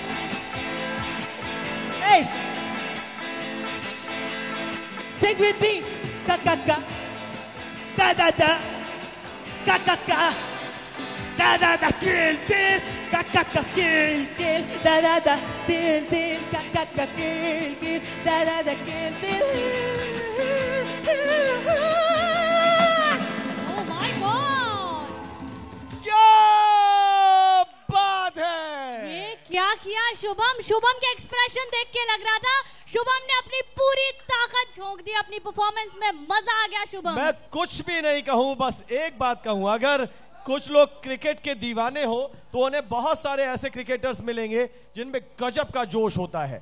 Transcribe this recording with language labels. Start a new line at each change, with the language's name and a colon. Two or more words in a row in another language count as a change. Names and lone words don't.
English: Hey, sing with me. Ka ka ka da da da ka ka ka da da da kill kill ka ka ka kill kill da da da kill kill ka ka ka kill kill da da da kill kill. Oh my God!
Hindi: क्या बात है! ये क्या किया शुभम? शुभम के एक्सप्रेशन देख के लग रहा था शुभम ने अपनी पूरी ताकत झोंक दी अपनी परफॉर्मेंस में। मजा आ गया शुभम। मैं कुछ भी नहीं कहूं, बस एक बात कहूं, अगर कुछ लोग क्रिकेट के दीवाने हो तो उन्हें बहुत सारे ऐसे क्रिकेटर्स मिलेंगे जिनमें गजब का जोश होता है।